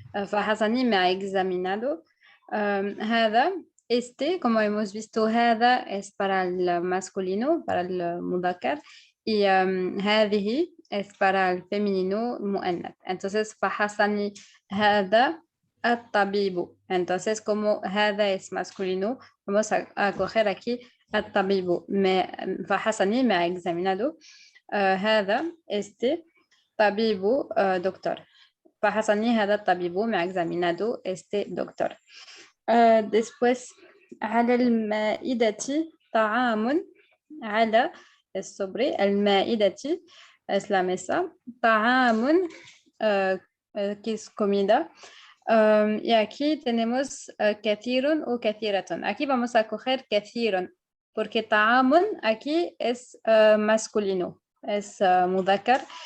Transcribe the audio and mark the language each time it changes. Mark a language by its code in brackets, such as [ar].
[es] فحصني me ha examinado. هذا este, como hemos visto, هذا es para el masculino, para el مذكر, y هذه es para el femenino مؤنث. [ar] Entonces فحصني هذا الطبيب. [es] Entonces como هذا es masculino, vamos a coger aquí الطبيب. فحصني me ha examinado. هذا este طبيب doctor. [ar] فحصني هذا الطبيب [es] me ha examinado este doctor. [ar] Después على المائدة طعام. [es] على sobre المائدة es la mesa. طعام que es comida. Y aquí tenemos كثير o كثيرة. Aquí vamos a coger كثير porque طعام aquí es masculino, es مذكر.